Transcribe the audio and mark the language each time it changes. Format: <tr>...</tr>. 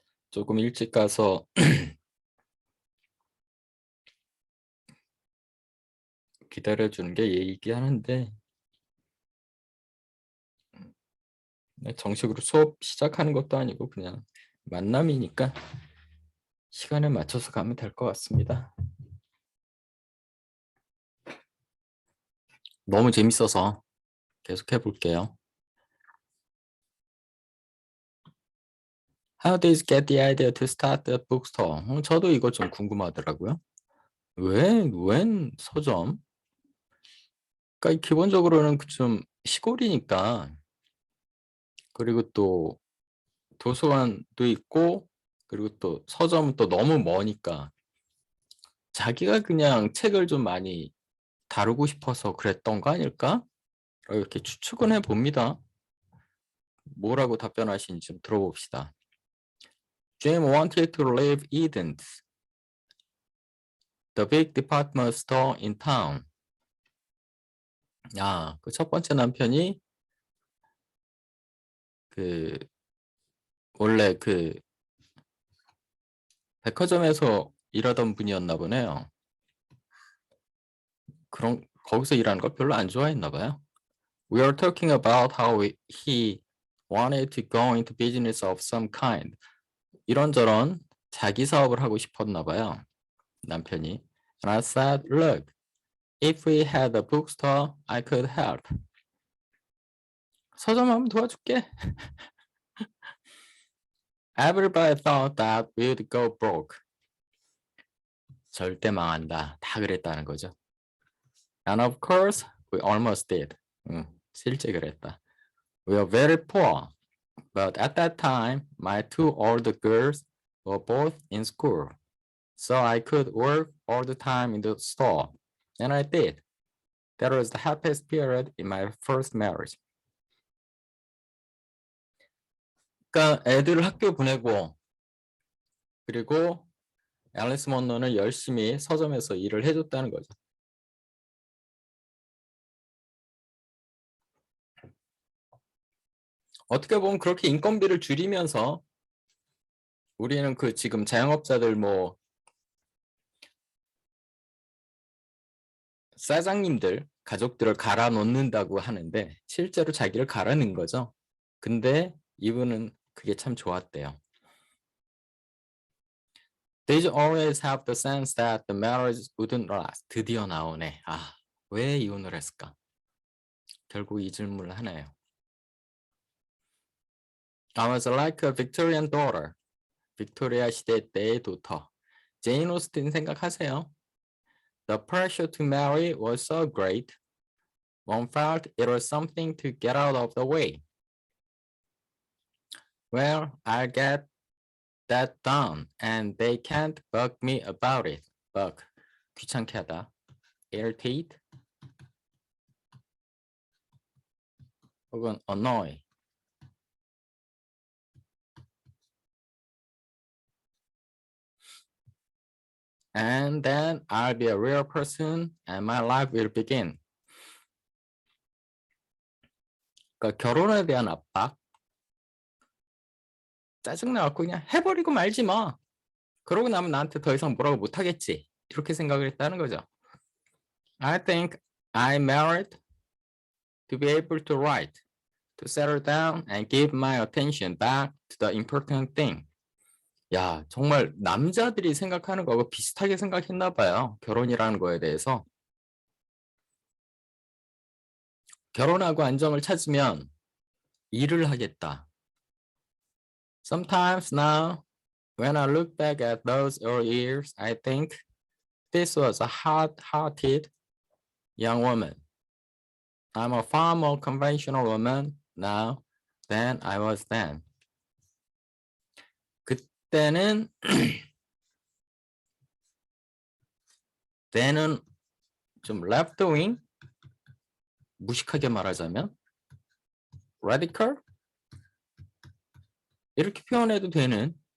<ko>조금 일찍 가서 기다려주는 게 예의이긴 하는데 정식으로 수업 시작하는 것도 아니고 그냥 만남이니까 시간에 맞춰서 가면 될 것 같습니다. 너무 재밌어서 계속 해볼게요.</ko> <en>How did you get the idea to start the bookstore?</en> <ko>저도 이거 좀 궁금하더라고요. 웬 서점? 그러니까 기본적으로는 좀 시골이니까 그리고 또 도서관도 있고 그리고 또 서점은 또 너무 머니까 자기가 그냥 책을 좀 많이 다루고 싶어서 그랬던 거 아닐까? 이렇게 추측은 해봅니다. 뭐라고 답변하시는지 좀 들어봅시다.</ko> <en>Jim wanted to leave Eden's, the big department store in town.</en> <ko>그 첫 번째 남편이 그 원래 그 백화점에서 일하던 분이었나 보네요. 거기서 일하는 걸 별로 안 좋아했나 봐요.</ko> <en>We are talking about how he wanted to go into business of some kind.</en> <ko>이런저런 자기 사업을 하고 싶었나 봐요. 남편이.</ko> <en>And I said, look, if we had a bookstore, I could help.</en> <ko>서점 하면 도와줄게.</ko> <en>Everybody thought that we'd go broke.</en> <ko>절대 망한다. 다 그랬다는 거죠.</ko> <en>And of course, we almost did.</en> <ko>실제 그랬다.</ko> <en>We were very poor. But at that time, my two older girls were both in school. So I could work all the time in the store. And I did. That was the happiest period in my first marriage.</en> <ko>그러니까 애들을 학교 보내고 그리고 앨리스 먼로는 열심히 서점에서 일을 해줬다는 거죠. 어떻게 보면 그렇게 인건비를 줄이면서 우리는 그 지금 자영업자들 뭐 사장님들 가족들을 갈아 놓는다고 하는데 실제로 자기를 갈아 넣은 거죠. 근데 이분은 그게 참 좋았대요.</ko> <en>They always have the sense that the marriage wouldn't last.</en> <ko>드디어 나오네. 왜 이혼을 했을까? 결국 이 질문을 하네요.</ko> <en>I was like a Victorian daughter.</en> <ko>빅토리아 시대 때의 도터. 제인 오스틴 생각하세요?</ko> <en>The pressure to marry was so great. One felt it was something to get out of the way. Well, I'll get that done, and they can't bug me about it.</en> <ko>Bug, 귀찮게 하다.</ko> <en>Irritate,</en> <ko>혹은</ko> <en>annoy. And then I'll be a real person, and my life will begin.</en> <ko>그러니까 결혼에 대한 압박, 짜증나갖고 그냥 해버리고 말지 마. 그러고 나면 나한테 더 이상 뭐라고 못하겠지. 이렇게 생각을 했다는 거죠.</ko> <en>I think I married to be able to write, to settle down and give my attention back to the important thing.</en> <ko>야, 정말 남자들이 생각하는 거하고 비슷하게 생각했나 봐요. 결혼이라는 거에 대해서. 결혼하고 안정을 찾으면 일을 하겠다.</ko> <en>Sometimes now, when I look back at those early years, I think this was a hard-hearted young woman. I'm a far more conventional woman now than I was then.</en> <ko>그때는 때는 좀 left wing, 무식하게 말하자면 radical 이렇게 표현해도 되는</ko>